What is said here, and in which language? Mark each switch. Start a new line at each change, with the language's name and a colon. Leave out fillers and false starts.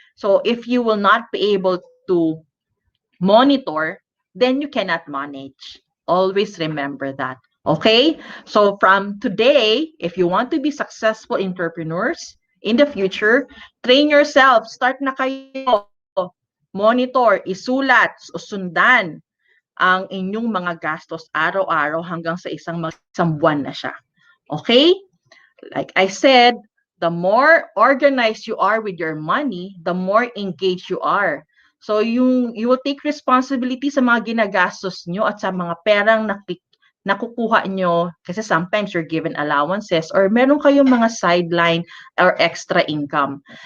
English: So if you will not be able to monitor, then you cannot manage. Always remember that. Okay? So from today, if you want to be successful entrepreneurs in the future, train yourself.
Filipino: Start na kayo. Monitor, isulat, sundan ang inyong mga gastos araw-araw hanggang sa isang buwan na siya.
English: Okay? Like I said, the more organized you are with your money, the more engaged you are. So you will take responsibility
Filipino: sa mga ginagastos nyo at sa mga perang nakukuha nyo
English: kasi sometimes you're given allowances or meron kayong mga sideline or extra income.